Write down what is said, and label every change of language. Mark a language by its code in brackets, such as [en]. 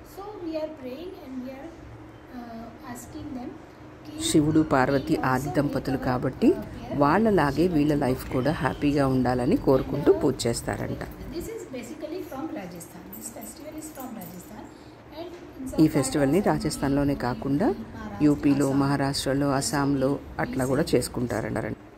[en] So we are praying and we are asking them. [te] శివుడు పార్వతి ఆది దంపతులు కాబట్టి వాళ్ళలాగే వీళ్ళ లైఫ్ కూడా హ్యాపీగా ఉండాలని కోరుకుంటూ పూజ చేస్తారంట. [en] This is basically from Rajasthan. This festival is from Rajasthan. [te] ఈ ఫెస్టివల్ని రాజస్థాన్లోనే కాకుండా యూపీలో, మహారాష్ట్రలో, అస్సాంలో అట్లా కూడా చేసుకుంటారంట.